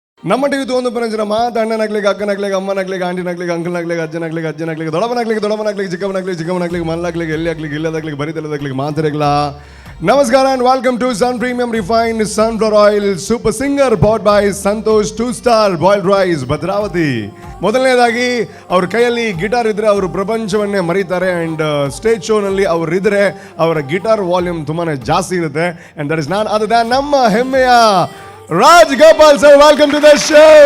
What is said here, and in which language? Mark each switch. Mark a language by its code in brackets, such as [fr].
[kn] ನಮ್ಮ ಟಿವಿ ಒಂದು ಪರಂಜನ ಅಣ್ಣನಾಗ್ಲಿಕ್ಕೆ ಅಕ್ಕನಾಗ್ಲಿಕ್ಕೆ ಅಮ್ಮನಾಗ್ಲಿಕ್ಕೆ ಆಂಟಿನಾಗ್ಲಿಕ್ಕೆ ಅಂಕಲ್ನಾಗ್ಲಿಕ್ಕೆ ಅಜ್ಜನಾಗ್ಲಿಕ್ಕೆ ದೊಡ್ಡವನಾಗ್ಲಿಕ್ಕೆ ಚಿಕ್ಕವನಾಗ್ಲಿಕ್ಕೆ ಮಲ್ಲಾಗ್ಲಿಕ್ಕೆ ಎಲ್ಲಿ ಆಗ್ಲಿಕ್ಕೆ ಇಲ್ಲದಾಗ್ಲಿಕ್ಕೆ ಬರಿತಲ್ಲದಾಗ್ಲಿಕ್ಕೆ ಮಾತಾಡಲಿಲ್ಲ. [en] ನಮಸ್ಕಾರ and welcome to Sun Premium Refined Sunflower Oil Super Singer powered by Santosh 2-Star Boiled Rice, Bhadravati. [kn] ಮೊದಲನೇದಾಗಿ ಅವ್ರ ಕೈಯಲ್ಲಿ ಗಿಟಾರ್ ಇದ್ರೆ ಅವರು ಪ್ರಪಂಚವನ್ನೇ ಮರೀತಾರೆ. ಆ್ಯಂಡ್ ಸ್ಟೇಜ್ ಶೋನಲ್ಲಿ ಅವರಿದ್ರೆ ಅವರ ಗಿಟಾರ್ ವಾಲ್ಯೂಮ್ ತುಂಬಾ ಜಾಸ್ತಿ ಇರುತ್ತೆ. [en] and that is none other than [kn] ನಮ್ಮ ಹೆಮ್ಮೆಯ [en] Raj Gopal sir. Welcome to the show.